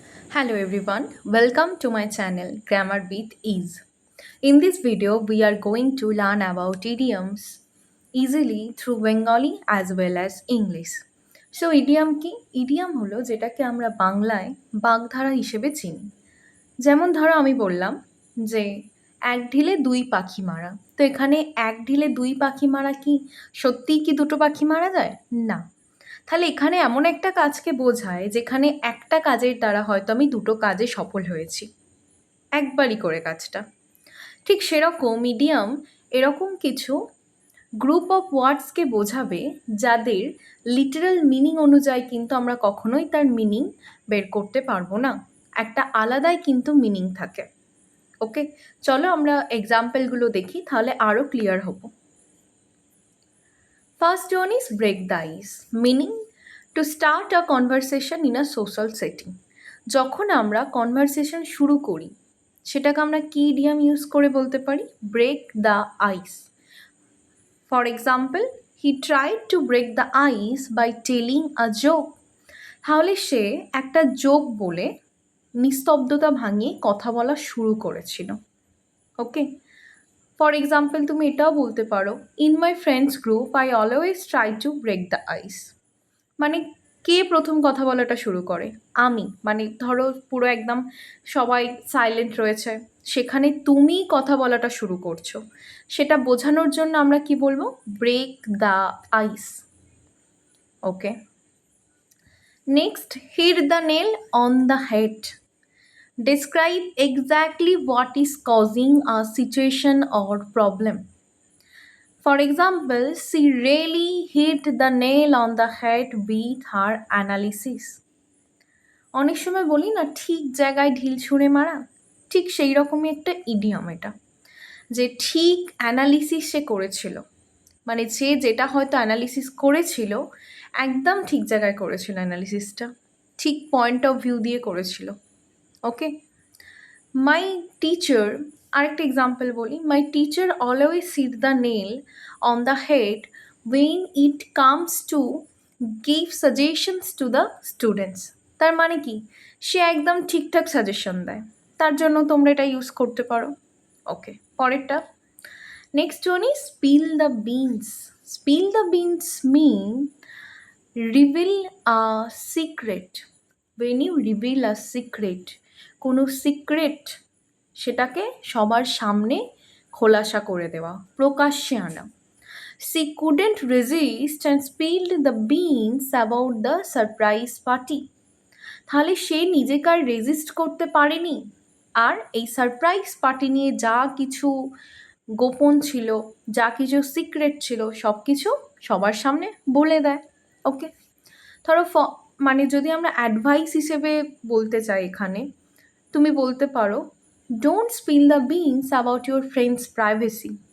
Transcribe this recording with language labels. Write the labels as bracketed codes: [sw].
[en] Hello everyone, welcome to my channel Grammar with Ease. In this video, we are going to learn about idioms easily through Bengali as well as English. So idiom কি? [bn] Idiom হলো যেটাকে আমরা বাংলায় বাগধারা হিসেবে চিনি। যেমন ধরো আমি বললাম যে এক ঢিলে দুই পাখি মারা। তো এখানে এক ঢিলে দুই পাখি মারা কি সত্যিই কি দুটো পাখি মারা যায়? না। তাহলে এখানে এমন একটা কাজকে বোঝায় যেখানে একটা কাজের দ্বারা হয়তো আমি দুটো কাজে সফল হয়েছি একবারই করে কাজটা। ঠিক সেরকম ইডিয়াম এরকম কিছু গ্রুপ অফ ওয়ার্ডসকে বোঝাবে যাদের লিটারাল মিনিং অনুযায়ী কিন্তু আমরা কখনোই তার মিনিং বের করতে পারবো না, একটা আলাদাই কিন্তু মিনিং থাকে। ওকে, চলো আমরা এক্সাম্পলগুলো দেখি, তাহলে আরও ক্লিয়ার হব। First one is break the ice, meaning to start a conversation in a social setting. যখন আমরা কনভারসেশন শুরু করি সেটাকে আমরা কি ইডিয়াম ইউজ করে বলতে পারি? [en] Break the ice. For example, he tried to break the ice by telling a joke. [bn] তাহলে সে একটা জোক বলে নিস্তব্ধতা ভাঙিয়ে কথা বলা শুরু করেছিল। [en] okay, for example [bn] তুমি এটাও বলতে পারো, [en] In my friends group I always try to break the ice. [bn] মানে কে প্রথম কথা বলাটা শুরু করে? আমি। মানে ধরো পুরো একদম সবাই সাইলেন্ট রয়েছে, সেখানে তুমি কথা বলাটা শুরু করছো, সেটা বোঝানোর জন্য আমরা কি বলবো? [en] Break the ice. Okay, next, hit the nail on the head. Describe exactly what is causing a situation or problem. For example, she really hit the nail on the head with her analysis. [bn] অনেক সময় বলি না ঠিক জায়গায় ঢিল ছুঁড়ে মারা, ঠিক সেই রকমই একটা ইডিয়ম এটা, যে ঠিক অ্যানালিসিস সে করেছিল, মানে সে যেটা হয়তো অ্যানালিসিস করেছিল একদম ঠিক জায়গায় করেছিল, অ্যানালিসিসটা ঠিক পয়েন্ট অফ ভিউ দিয়ে করেছিল। [en] okay, my teacher, [bn] আরেকটা এক্সাম্পল বলি, [en] My teacher always hit the nail on the head when it comes to give suggestions to the students. [bn] তার মানে কি, সে একদম ঠিকঠাক সাজেশন দেয়, তার জন্য তোমরা এটা ইউজ করতে পারো। [en] Okay, পরেরটা, next one is spill the beans. Spill the beans mean reveal a secret. When you reveal a secret, [bn] কোনো সিক্রেট সেটাকে সবার সামনে খোলাসা করে দেওয়া, প্রকাশ্যে আনা। [en] She couldn't resist and spilled the beans about the surprise party. [bn] তাহলে সে নিজেকে আর রেজিস্ট করতে পারেনি, আর এই সারপ্রাইজ পার্টি নিয়ে যা কিছু গোপন ছিল, যা কিছু সিক্রেট ছিল, সব কিছু সবার সামনে বলে দেয়। ওকে, ধরো মানে যদি আমরা অ্যাডভাইস হিসেবে বলতে চাই এখানে, তুমি বলতে পারো, [en] Don't spill the beans about your friends privacy.